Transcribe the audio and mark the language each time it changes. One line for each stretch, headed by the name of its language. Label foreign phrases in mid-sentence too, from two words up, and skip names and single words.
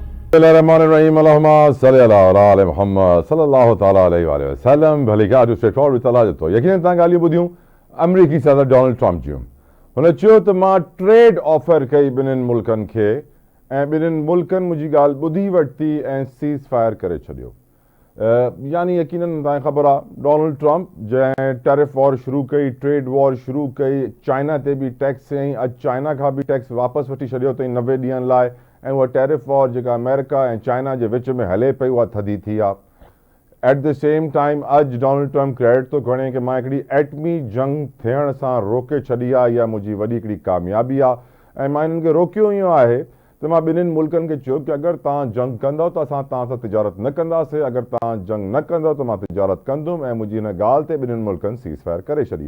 Arabic: بسم الله الرحمن الرحيم. اللهم صل على محمد صلى الله تعالى عليه وسلم.
Sindhi: भली का जो स्ट्रेटफॉर्ड वितला जो यकीनन तव्हां ॻाल्हियूं ॿुधियूं अमेरिकी सदर डोनाल्ड ट्रम्प जूं। हुन चयो त मां
English: trade offer
Sindhi: कई ॿिन्हिनि मुल्कनि खे ऐं ॿिन्हिनि मुल्कनि मुंहिंजी ॻाल्हि ॿुधी वरिती ऐं
English: ceasefire
Sindhi: करे छॾियो। यानी यकीनन तव्हांखे ख़बर आहे डोनाल्ड ट्रम्प जंहिं
English: tariff war
Sindhi: शुरू कई,
English: trade war
Sindhi: शुरू कई, चाइना ते बि टैक्स हयईं, अॼु चाइना खां बि टैक्स वापसि वठी छॾियो अथई 90 ॾींहंनि लाइ ऐं उहा टैरिफ वॉर जेका अमेरिका ऐं चाइना जे विच में हले पई उहा थधी थी आहे।
English: at the same time
Sindhi: अॼु डोनाल्ड ट्रम्प क्रेडिट थो खणे कि मां हिकिड़ी एटमी जंग थियण सां रोके छॾी आहे, इहा मुंहिंजी वॾी हिकिड़ी कामयाबी आहे ऐं मां हिननि खे रोकियो इहो आहे त मां ॿिन्हिनि मुल्कनि खे चयो कि अगरि तव्हां जंग कंदव त असां तव्हां सां तिजारत न कंदासीं, अगरि तव्हां जंग न कंदव त मां तिजारत कंदुमि ऐं मुंहिंजी हिन ॻाल्हि ते ॿिन्हिनि मुल्कनि
English: ceasefire
Sindhi: करे छॾी।